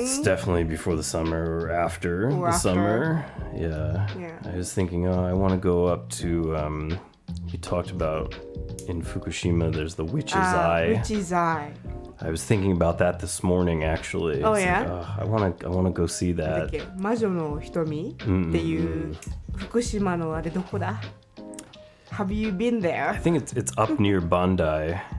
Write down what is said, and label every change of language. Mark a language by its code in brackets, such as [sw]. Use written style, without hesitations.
[en] It's definitely before the summer or after Or the after. summer. Yeah. Yeah. I was thinking, I want to go up to. We talked about in Fukushima. There's the Witch's Eye. Witch's Eye. I was thinking about that this morning, actually. Oh, It's yeah? like, I want to go see [ja] だっ [en] that. [ja] け魔女の瞳っていう福島のあれどこだ [en] Have you been I there? think it's up near Bandai.